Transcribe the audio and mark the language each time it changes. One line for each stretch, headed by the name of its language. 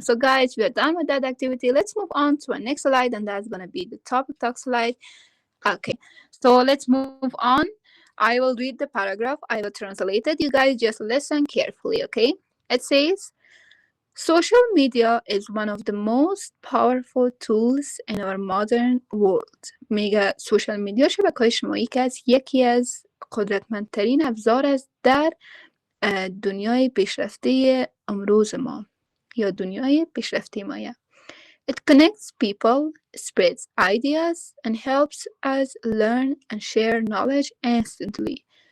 English: So, guys, we are done with that activity. Let's move on to our next slide, and that's gonna be the topic talk slide. Okay, so let's move on. I will read the paragraph, I will translate it. You guys just listen carefully, okay? It says, social media is one of the most powerful tools in our modern world.
Persian: میگه سوشال میدیا شبکه‌های اجتماعی که یکی از قدرتمندترین ابزار است در دنیای پیشرفته امروز ما یا دنیای پیشرفته ما.
English: It connects people, spreads ideas, and helps us learn and share knowledge instantly.